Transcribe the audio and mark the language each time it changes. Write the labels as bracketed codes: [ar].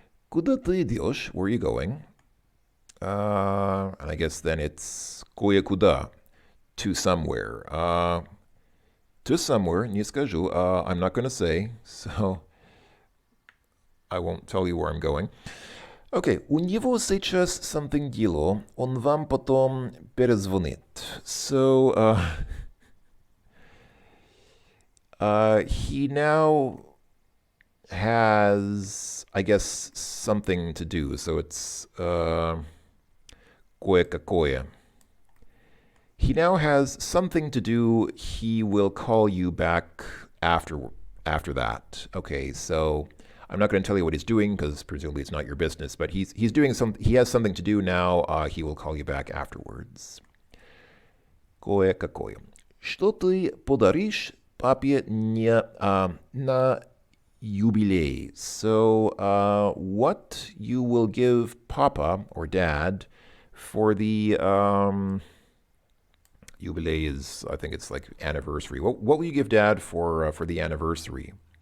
[en] Куда ты идешь? Where are you going? And I guess then it's кое-куда, to somewhere. To somewhere, не скажу. I'm not going to say, so I won't tell you where I'm going. [ru] Okay, у него сейчас something дело, он вам потом перезвонит. [en] So, he now has, I guess, something to do. So it's кое-какое. He now has something to do. He will call you back after that. Okay, so I'm not going to tell you what he's doing because presumably it's not your business. But he's doing he has something to do now. He will call you back afterwards. [ru] Кое-какое. Что ты подаришь папе на юбилей? [en] So what you will give Papa or Dad for the Jubilee is, I think it's like anniversary. What will you give Dad for the anniversary?